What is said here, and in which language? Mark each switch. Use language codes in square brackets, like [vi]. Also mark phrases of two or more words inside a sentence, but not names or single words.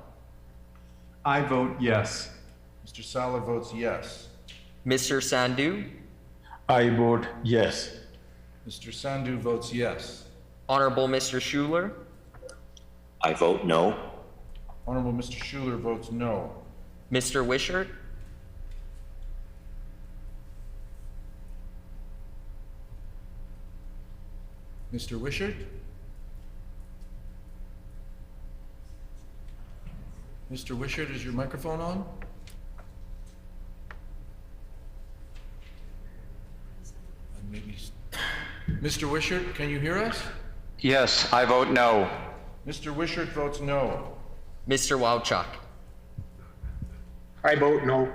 [en] I vote yes. Mr. Sala votes yes. Mr. Sandhu, I vote yes. Mr. Sandhu votes yes. Honorable Mr. Schuler, I vote no. Honorable Mr. Schuler votes no. Mr. Wishart, Mr. Wishart? Mr. Wishart, is your microphone on? Maybe. Mr. Wishart, can you hear us? Yes, I vote no. Mr. Wishart votes no. Mr. Wowchuk, I vote no.